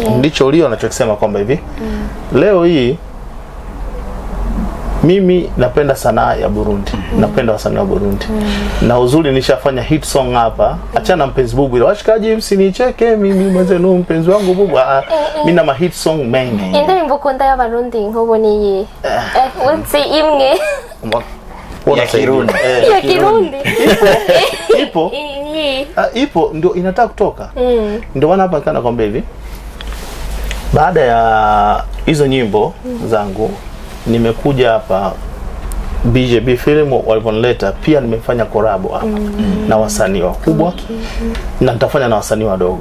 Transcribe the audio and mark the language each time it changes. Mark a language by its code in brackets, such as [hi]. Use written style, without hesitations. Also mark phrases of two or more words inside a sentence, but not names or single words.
[sw] Ndicho ulio anachokisema kwamba hivi leo hii mimi napenda sanaa ya Burundi. Napenda wasanii wa Burundi. Na uzuri nishafanya [en] hit song [sw] hapa. Achana mpenzi bubu ile. Washikaji msinicheke mimi mwenzenu mpenzi wangu bubu. Mimi na ma [en] hit song [sw] mengi. [rn] Indirimbo ukunda y'abarundi nkubo niyi. Unsi imwe. Ya Kirundi. Ya Kirundi. [sw] Ipo. Ipo ndio inataka kutoka. Ndio maana hapa kana kwamba hivi. Baada ya hizo nyimbo zangu nimekuja hapa BJB Film waliponileta, pia nimefanya collab hapa na wasanii wakubwa na nitafanya na wasanii wadogo.